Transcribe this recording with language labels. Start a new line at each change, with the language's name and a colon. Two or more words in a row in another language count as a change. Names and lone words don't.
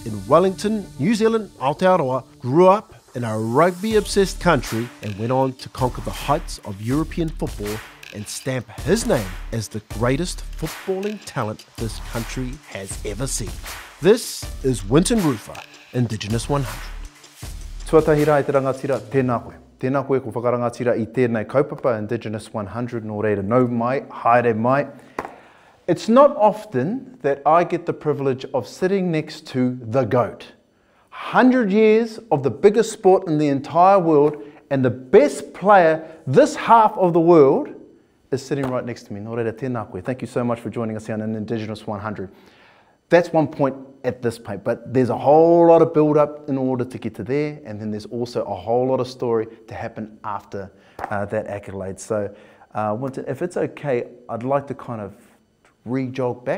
English: in Wellington, New Zealand, Aotearoa, grew up in a rugby-obsessed country and went on to conquer the heights of European football and stamp his name as the greatest footballing talent this country has ever seen. This is Wynton Rufer, Indigenous 100.
Māori: Tuatahira e te rangatira, tēnā koe. Tēnā koe ko whakarangatira I tēnei kaupapa Indigenous 100, nō reira nau mai, haere mai.
English: It's not often that I get the privilege of sitting next to the GOAT. 100 years of the biggest sport in the entire world, and the best player this half of the world is sitting right next to me.
Māori: Nō reira, tēnā koe.
English: Thank you so much for joining us here on Indigenous 100. That's one point at this point, but there's a whole lot of build-up in order to get to there, and then there's also a whole lot of story to happen after that accolade. So, if it's okay, I'd like to kind of re-jog back.